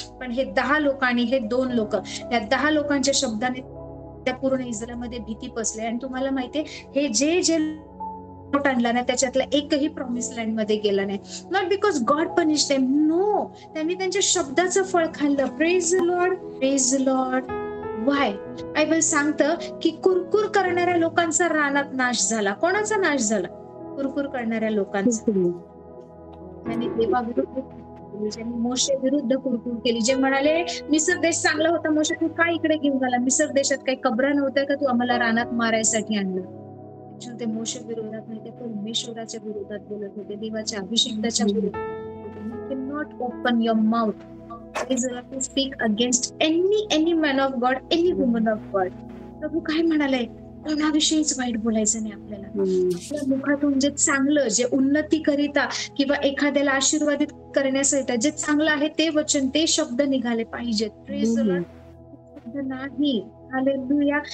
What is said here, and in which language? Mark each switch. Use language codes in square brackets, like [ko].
[mr] पण हे 10 लोक आणि हे 2 लोक, या 10 लोकांच्या शब्दाने त्या पूर्ण इस्रायलमध्ये भीती पसली. आणि तुम्हाला माहितीये हे जे जे रिपोर्ट आणला ना त्याच्यातला एकही प्रॉमिस लँड मध्ये गेला नाही. [en] not because God punish them, no, [mr] त्यांनी त्यांच्या शब्दाचं फळ खाल्लं. [en] Praise the Lord, praise the Lord. Why? [mr] Bible सांगतं की कुरकुर करणाऱ्या लोकांचा रानात नाश झाला. कोणाचा नाश झाला? कुरकुर करणाऱ्या लोकांचा. त्यांनी देवाविरुद्ध, ज्यांनी मोशे विरुद्ध कुरकुर केली, जे म्हणाले मिसर देश चांगला होता, मोशे तू काय इकडे घेऊन आला, मिसर देशात काही कब्रा नव्हत्या का, तू आम्हाला रानात मारायसाठी आणलं. ते मोशे विरोधात नाही, ते परमेश्वराच्या विरोधात बोलत होते, देवाच्या अभिषेकाच्या विरोधात. [en] You cannot open your mouth to speak against any man of God, any woman of God. [mr] प्रभू काय म्हणाले, कोणाविषयीच वाईट बोलायचं नाही आपल्याला. आपल्या मुखातून जे चांगलं, जे उन्नती करिता किंवा एखाद्याला आशीर्वादित करण्यासाठी जे चांगलं आहे ते वचन, ते शब्द निघाले पाहिजेत. [en] Praise the lord. [mr] नाही. हालेलुया.